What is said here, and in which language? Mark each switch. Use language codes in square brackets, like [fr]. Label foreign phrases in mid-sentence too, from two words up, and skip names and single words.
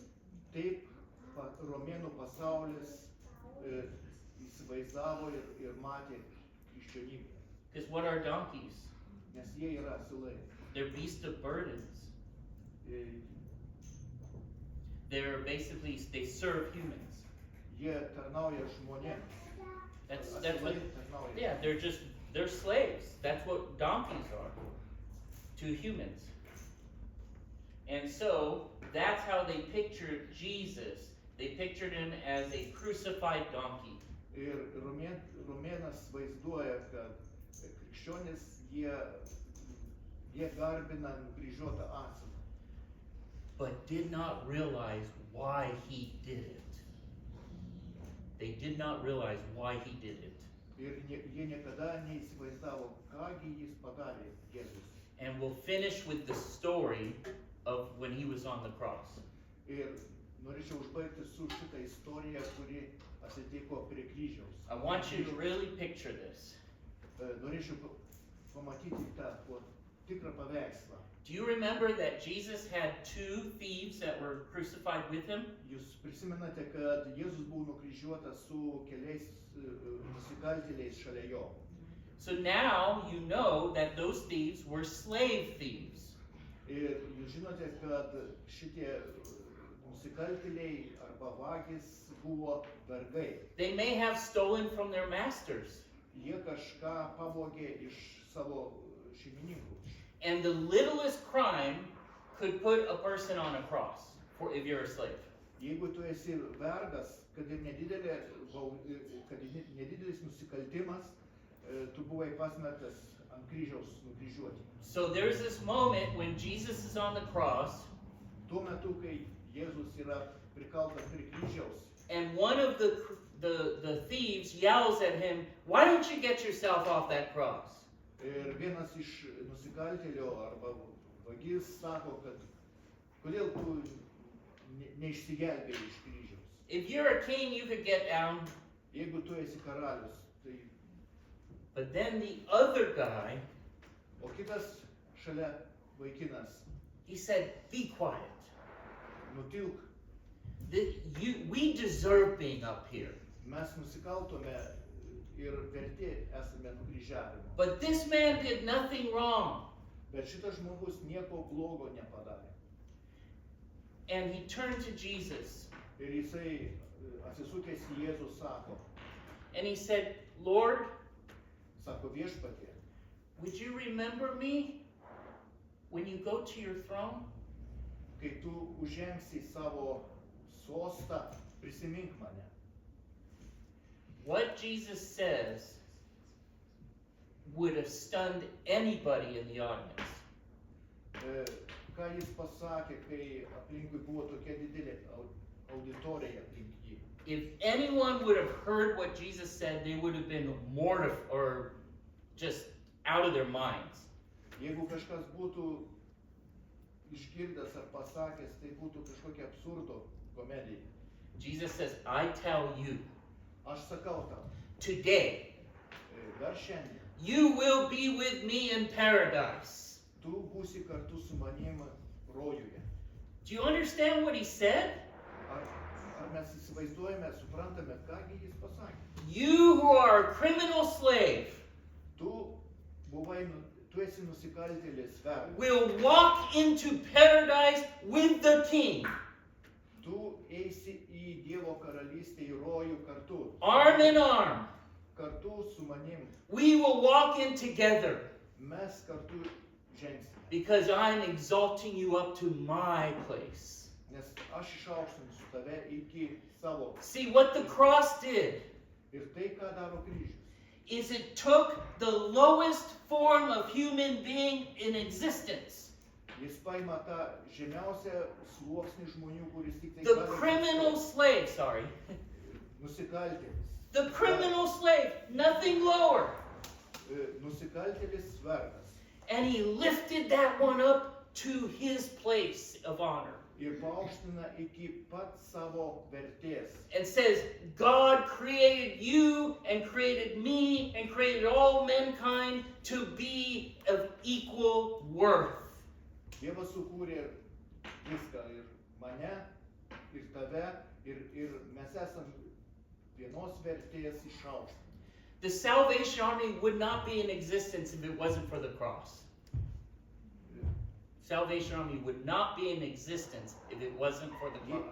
[lt] Taip romėnų pasaulis įsivaizdavo ir matė krikščionybę. [en] Because what are donkeys? [lt] Nes jie yra asilai. [en] They're beasts of burdens. E, They're basically, they serve humans. [lt] Jie tarnauja žmonėms. [en] That's what, [lt] Asilai tarnauja. [en] yeah, they're slaves. That's what donkeys are to humans. And so that's how they pictured Jesus. They pictured him as a crucified donkey. [lt] Ir romėnas vaizduoja, kad krikščionis jie garbina nukryžiuotą asilą. [en] But did not realize why he did it. They did not realize why he did it. [lt] Ir jie niekada neįsivaizdavo, kągi jis padarė Jėzus. [en] And we'll finish with the story of when he was on the cross. [lt] Ir norėčiau užbaigti su šitą istoriją, kuri atsitiko prie kryžiaus. [en] I want you to really picture this. [lt] Norėčiau pamatyti tą tikrą paveikslą. [en] Do you remember that Jesus had 2 thieves that were crucified with him? [lt] Jūs prisimenate, kad Jėzus buvo nukryžiuotas su keliais nusikaltėliais šalia jo. [en] So now you know that those thieves were slave thieves. [lt] Ir jūs žinote, kad šitie nusikaltėliai arba vagys buvo vergai. [en] They may have stolen from their masters. [lt] Jie kažką pavogė iš savo šeimininkų. [en] And the littlest crime could put a person on a cross for if you're a slave. [lt] Jeigu tu esi vergas, kad ir nedidelis nusikaltimas, tu buvai pasmerktas ant kryžiaus nukryžiuoti. [en] So there's this moment when Jesus is on the cross, [lt] Tuo metu, kai Jėzus yra prikaltas prie kryžiaus, [en] and one of the thieves yells at him, "Why don't you get yourself off that cross?" [lt] ir vienas iš nusikaltėlio arba vagis sako, kad kodėl tu neišsigelbėjai iš kryžiaus. [en] If you're a king, you could get down. [lt] Jeigu tu esi karalius, tai... [en] But then the other guy, [lt] O kitas šalia vaikinas, [en] he said, "Be quiet. [lt] nutilk, [en] We deserve being up here. [lt] mes nusikaltome ir verti esame nukryžiavimo. [en] But this man did nothing wrong." [lt] Bet šitas žmogus nieko blogo nepadarė. [en] And he turned to Jesus [lt] Ir jisai atsisukęs į Jėzų sako, [en] and he said, "Lord, [lt] viešpatie, [en] would you remember me when you go to your throne?" [lt] kai tu užžengsi savo sostą, prisimink mane. [en] What Jesus says would have stunned anybody in the audience. [lt] Ką jis pasakė, kai aplinkui buvo tokia didelė auditorija aplink jį. [en] If anyone would have heard what Jesus said, they would have been mortified or just out of their minds. [lt] Jeigu kažkas būtų išgirdęs ar pasakęs, tai būtų kažkokia absurdo komedija. [en] Jesus says, I tell you, [lt] Aš sakau tau, [en] today, [lt] dar šiandien, [en] you will be with me in paradise. [lt] tu būsi kartu su manim rojuje. [en] Do you understand what he said? [lt] Ar mes įsivaizduojame, suprantame, kągi jis pasakė? [en] You who are a criminal slave [lt] Tu esi nusikaltėlis vergas. [en] will walk into paradise with the king. [lt] Tu eisi į Dievo karalystę, į rojų kartu. [en] Arm in arm. [lt] Kartu su manim. [en] We will walk in together [lt] Mes kartu žengsime. [en] because I'm exalting you up to my place. [lt] Nes aš išaukštinsiu tave iki savo. [en] See, what the cross did [lt] Ir tai, ką daro kryžius. [en] is it took the lowest form of human being in existence, [lt] Jis paima tą žemiausią sluoksnį žmonių, kuris tik tai [en] the [lt] gali [en] criminal slave, [lt] nusikaltėlis. [en] the criminal slave, nothing lower. [lt] Nusikaltėlis vergas. [en] And he lifted that one up to his place of honor [lt] Ir paaukština iki pat savo vertės. [en] and says, God created you and created me and created all mankind to be of equal worth. [lt] Dievas sukūrė viską, ir mane, ir tave, ir mes esam vienos vertės išaukštinti. [en] The Salvation Army would not be in existence if it wasn't for the cross. Salvation Army would not be in existence if it wasn't for the cross.